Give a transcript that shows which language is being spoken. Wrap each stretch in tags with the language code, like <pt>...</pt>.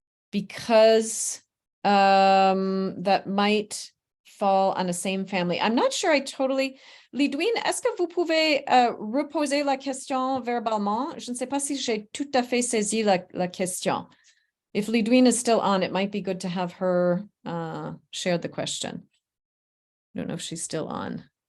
<en>Because that might fall on the same family. I'm not sure I totally...</en> <fr>Lidwin, est-ce que vous pouvez reposer la question verbalement? Je ne sais pas si j'ai tout à fait saisi la question.</fr> <en>If Lidwin is still on, it might be good to have her share the question. I don't know if she's still on.</en>